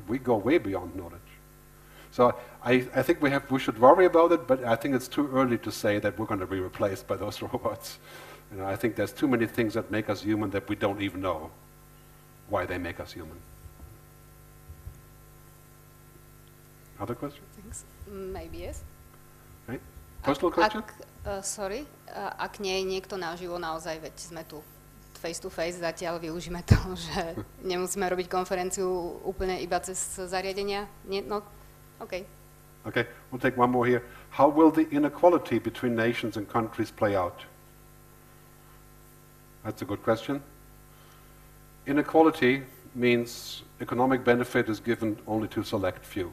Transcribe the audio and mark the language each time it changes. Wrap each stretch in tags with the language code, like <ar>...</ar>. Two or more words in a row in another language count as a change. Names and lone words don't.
<en>We go way beyond knowledge. So I think we should worry about it, but I think it's too early to say that we're going to be replaced by those robots. You know, I think there's too many things that make us human that we don't even know why they make us human. Other questions? Thanks. Maybe yes. Right? Personal question? Sorry,</en> <sk>ak nie je niekto naživo naozaj, veď sme tu</sk> <en>face to face,</en> <sk>zatiaľ využíme to, že nemusíme robiť konferenciu úplne iba cez zariadenia. Nie, no, OK.</sk> <en>Okay, we'll take one more here. How will the inequality between nations and countries play out? That's a good question. Inequality means economic benefit is given only to select few.</en>